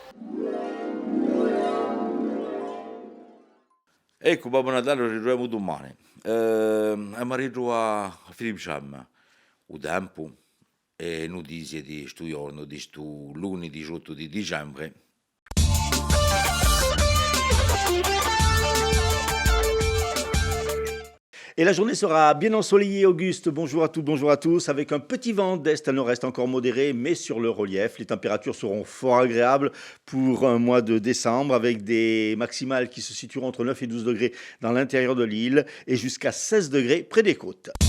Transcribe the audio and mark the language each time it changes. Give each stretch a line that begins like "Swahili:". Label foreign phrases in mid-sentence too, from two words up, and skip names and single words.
Italian: Ecco, Babbo Natale lo ritroviamo domani. Abbiamo ritrovato Filippo Ciamma, il tempo e notizie di questo giorno, di questo lunedì 18 di dicembre.
French: Et la journée sera bien ensoleillée, Auguste. Bonjour à toutes, bonjour à tous. Avec un petit vent d'est à nord-est encore modéré, mais sur le relief, les températures seront fort agréables pour un mois de décembre, avec des maximales qui se situeront entre 9 et 12 degrés dans l'intérieur de l'île et jusqu'à 16 degrés près des côtes.